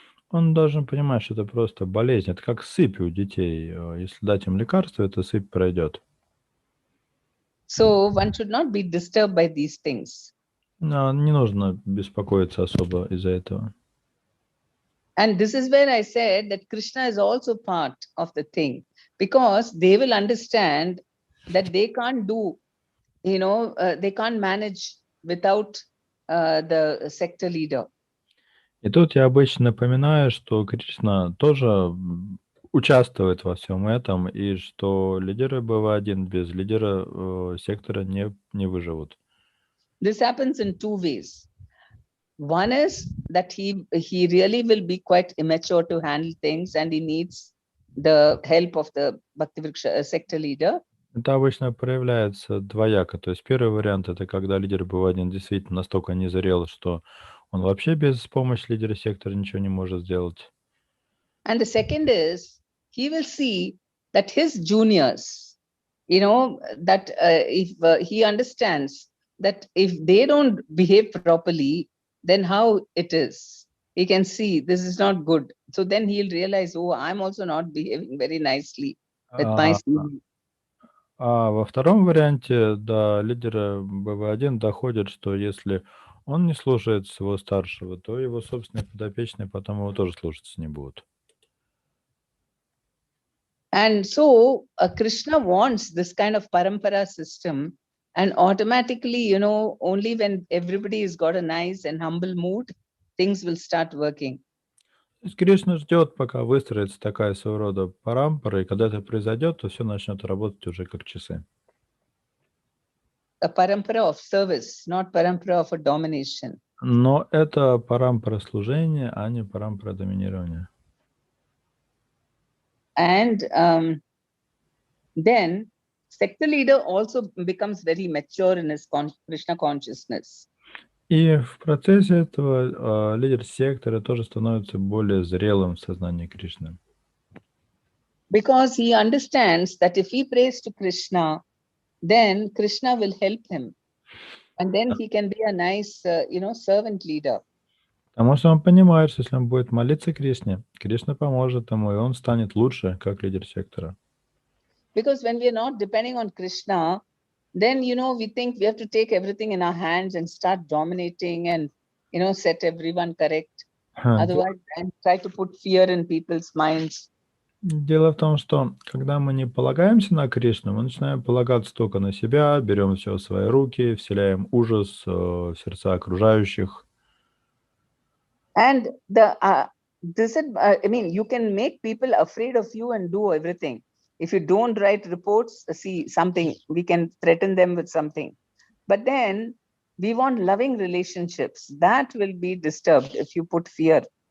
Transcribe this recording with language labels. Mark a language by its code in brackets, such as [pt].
[ru] Он должен понимать, что это просто болезнь. Это как сыпь у детей. Если дать им лекарство, эта сыпь пройдет. [en] So one should not be disturbed by these things. [ru] Не нужно беспокоиться особо из-за этого. [en] And this is where I said that Krishna is also part of the thing, because they will understand that they can't do, they can't manage without the sector leader. [ru] И тут я обычно напоминаю, что Кришна тоже участвует во всем этом, и что лидеры BV.1 без лидера сектора не выживут. [en] This happens in two ways. One is that he really will be quite immature to handle things, and he needs the help of the Bhaktivriksha sector leader. [ru] Это обычно проявляется двояко. То есть первый вариант — это когда лидер BV.1 действительно настолько незрел, что он вообще без помощи лидера сектора ничего не может сделать. [en] And the second is he will see that his juniors, that if he understands that if they don't behave properly, then how it is. He can see this is not good. So then he'll realize, oh, I'm also not behaving very nicely with my senior. [ru] А во втором варианте до лидера BV.1 доходит, что если он не слушает своего старшего, то его собственные подопечные потом его тоже слушаться не будут. [en] And so Krishna wants this kind of parampara system, and automatically, only when everybody has got a nice and humble mood, things will start working. [ru] Кришна ждет, пока выстроится такая своего рода парампара, и когда это произойдет, то все начнет работать уже как часы. [en] A parampara of service, not parampara of a domination. [ru] Но это парампара служения, а не парампара доминирования. [en] And then sector leader also becomes very mature in his Krishna consciousness. [ru] И в процессе этого лидер сектора тоже становится более зрелым в сознании Кришны. [en] Because he understands that if he prays to Krishna, then Krishna will help him. And then he can be a nice, servant leader. [ru] Потому что он понимает, что если он будет молиться Кришне, Кришна поможет ему, и он станет лучше, как лидер сектора. [en] Because when we are not depending on Krishna, then, we think we have to take everything in our hands and start dominating and, set everyone correct. Otherwise, and try to put fear in people's minds. [ru] Дело в том, что когда мы не полагаемся на Кришну, мы начинаем полагаться только на себя, берем все в свои руки, вселяем ужас в сердца окружающих. [en] And you can make people afraid of you and do everything. If you don't write reports, we can threaten them with something. But then we want loving relationships. That will be disturbed if you put fear